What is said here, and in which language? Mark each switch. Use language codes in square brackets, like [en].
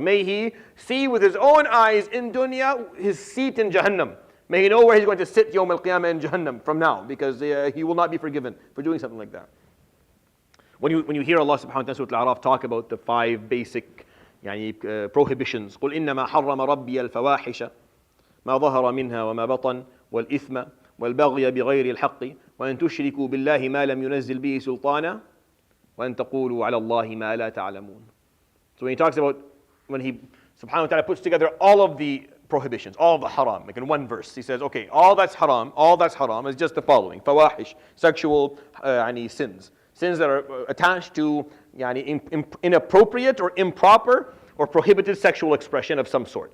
[en] May he see with his own eyes in dunya his seat in Jahannam. May he know where he's going to sit Yawm al-Qiyamah in Jahannam from now, because he will not be forgiven for doing something like that. When you hear Allah subhanahu wa ta'ala Surah Al-A'raf talk about the 5 basic prohibitions, [ar] قُلْ إِنَّمَا حَرَّمَ رَبِّيَ الْفَوَاحِشَ مَا ظَهَرَ مِنْهَا وَمَا بَطَنَ وَالْإِثْمَ وَالْبَغْيَ بِغَيْرِ الْحَقِّ وَأَن تُشْرِكُوا بِاللَّهِ مَا لَمْ يُنَزِّلْ بِهِ سُلْطَانًا وَأَن تَقُولُوا عَلَى اللَّهِ مَا لَا تَعْلَمُونَ. [en] So when he talks about, when he subhanahu wa ta'ala puts together all of the prohibitions, all of the haram, like in one verse, he says, okay, all that's haram is just the following: fawahish, sexual sins. Sins that are attached to inappropriate or improper or prohibited sexual expression of some sort.